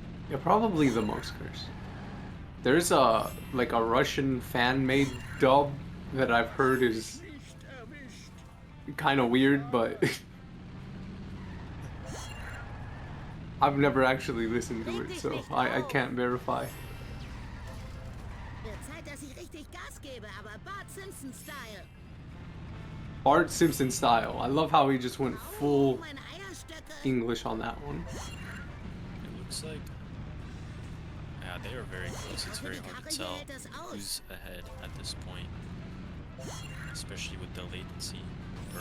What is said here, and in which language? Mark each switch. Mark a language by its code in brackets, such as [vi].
[en] Yeah, probably the most cursed. There's a like a Russian fan-made dub that I've heard is kind of weird, but I've never actually listened to it, so I can't verify. [de] Wird Zeit, dass ich richtig Gas gebe, aber Bart Simpson-Style. [en] Bart Simpson style. I love how he just went full [de] Meine Eierstöcke. [en] English on that one. It looks like... Yeah, they are very close. It's very hard to tell who's ahead at this point. Especially with the latency or